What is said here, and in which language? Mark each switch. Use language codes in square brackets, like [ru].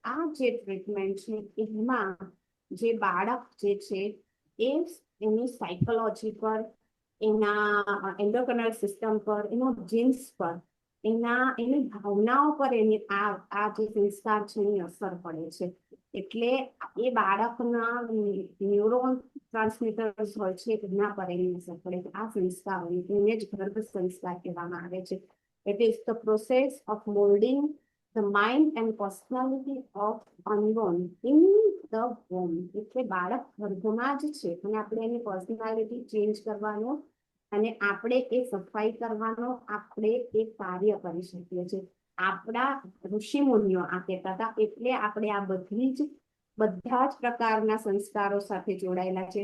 [gu] આ જે ટ્રીટમેન્ટ છે એમાં જે બાળક જે છે એની સાયકોલોજી પર, એના એન્ડોક્રાઇનલ સિસ્ટમ પર, એના જીન્સ પર, એની ભાવનાઓ પર એની આ જે સંસ્કાર છે એની અસર પડે છે. એટલે એ બાળકના ન્યુરોન ટ્રાન્સમીટર્સ હોય છે, એના પર એની અસર પડે છે. આ સંસ્કારોને એને જ ગર્ભ સંસ્કાર કહેવામાં આવે છે. [en] It is the process of molding the mind and personality of unborn in the womb. [gu] એટલે બાળક ગર્ભમાં જ છે અને આપણે એની પર્સનાલિટી ચેન્જ કરવાનો અને આપણે એ સફાઈ કરવાનો આપણે એ કાર્ય કરી શકીએ છીએ. આપણા ઋષિ મુનિઓ આ કહેતા હતા, એટલે આપણે આ બધા જ પ્રકારના સંસ્કારો સાથે જોડાયેલા છે.